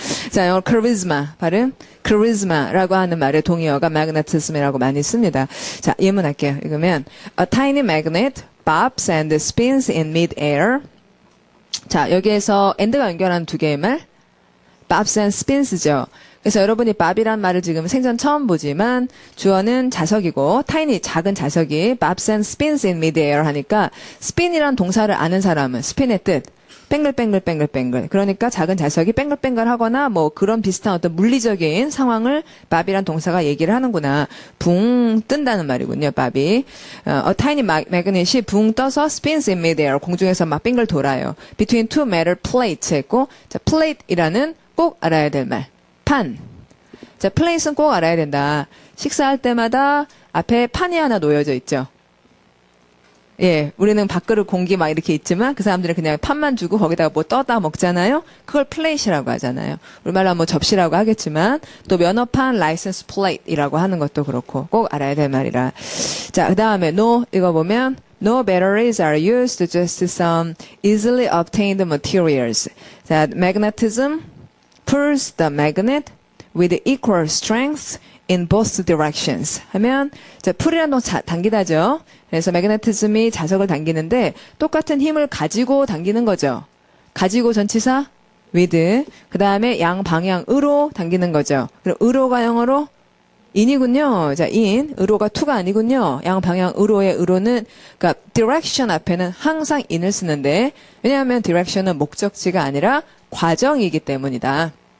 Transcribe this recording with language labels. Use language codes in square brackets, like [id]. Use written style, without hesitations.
[ko] 자, 영어 charisma 발음. charisma라고 하는 말의 동의어가 magnetism이라고 많이 씁니다. 자, 예문할게요. 읽으면 [en] a tiny magnet bobbs and spins in mid-air. [ko] 자, 여기에서 and가 연결하는 두 개의 말. [en] bobs and spins죠. [ko] 그래서 여러분이 bob이란 말을 지금 생전 처음 보지만 주어는 자석이고 tiny 작은 자석이 [en] bobs and spins in mid-air [ko] 하니까 spin이란 동사를 아는 사람은 spin의 뜻. 뱅글뱅글. 그러니까 작은 자석이 뱅글뱅글 하거나 뭐 그런 비슷한 어떤 물리적인 상황을 bob이란 동사가 얘기를 하는구나. 붕 뜬다는 말이군요, bob이. [en] A tiny magnet이 [ko] 붕 떠서 [en] spins in midair. [ko] 공중에서 막 뱅글 돌아요. [en] Between two metal plates [ko] 했고, 자, plate이라는 꼭 알아야 될 말. 판. 자, plate은 꼭 알아야 된다. 식사할 때마다 앞에 판이 하나 놓여져 있죠. 예, 우리는 밥그릇 공기 막 이렇게 있지만 그 사람들은 그냥 판만 주고 거기다가 뭐 떠다 먹잖아요. 그걸 플레이트라고 하잖아요. 우리말로 뭐 접시라고 하겠지만 또 면허판 라이센스 플레이트이라고 하는 것도 그렇고 꼭 알아야 될 말이라. 자, 그다음에 no 읽어보면 [en] no batteries are used, just some easily obtained materials. 자, magnetism pulls the magnet with equal strength in both directions [ko] 하면, 자, 풀이란 동사 당기다죠. 그래서 magnetism이 자석을 당기는데 똑같은 힘을 가지고 당기는 거죠. 가지고 전치사 with. 그 다음에 양방향으로 당기는 거죠. 그럼 으로가 영어로 in이군요. 자, in. 으로가 to가 아니군요. 양방향으로의 으로는, 그러니까 direction 앞에는 항상 in을 쓰는데, 왜냐하면 direction은 목적지가 아니라 과정이기 때문이다.